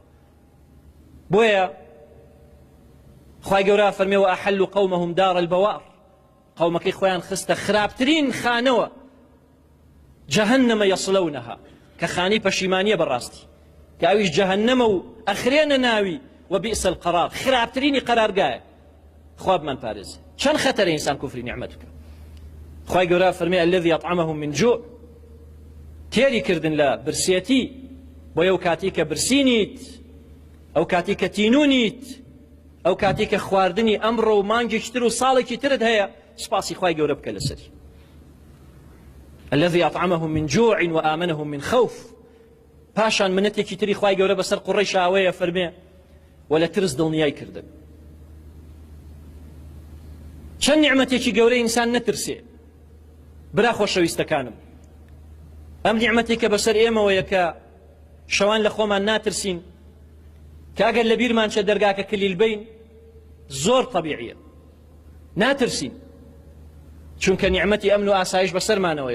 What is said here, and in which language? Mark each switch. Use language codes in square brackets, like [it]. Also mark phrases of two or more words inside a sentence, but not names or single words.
[ckb] بۆیە خوای گەورە فەرمێ [ar] وأحلوا قومهم دار البوار، [ckb] قومەکەی خۆیان خستە خراپترین خانەوە، جەهەنەمە یەصلەونەها، کە خانی پەشیمانیە بەڕاستی، کە ئەویش جەهەنەمە و ئەخرێنە ناوی [ar] وبئس القرار، [ckb] خراپترینی قەرارگایە. خوا بمان پارێزێ. چەند خەتەرە ئینسان کوفری نیعمەت بکە. خوای گەورە فەرمێ [ar] الذي أطعمهم من جوع، [ckb] تێری کردن لە برسێتی بۆ ئەو کاتی کە برسینیت، ئەو کاتی کە تینونیت، ئەو کاتی کە خواردنی ئەمڕۆ و مانگێکی تر و ساڵێکی ترت هەیە، سپاسی خوای گەورە بکە لەسەری. [ar] الذي أطعمهم من جوع وآمنهم من خوف. [ckb] پاشان منەتێکی تری خوای گەورە بەسەر قوڕەی شاوەیە فەرمێ وە لە ترس دڵنیای کردن. چەند نیعمەتێکی گەورەی ئینسان نەترسێ. برا خۆشەویستەکانم، ئەم نیعمەتێکە بەسەر ئێمەوەیە کە شەوان لە خۆمان ناترسین، کە ئەگەر لە بیرمان چە دەرگاکە کلیل بین زۆر طەبیعیە ناترسین، چونکە نیعمەتی ئەمن و ئاسایش بەسەرمانەوەیە.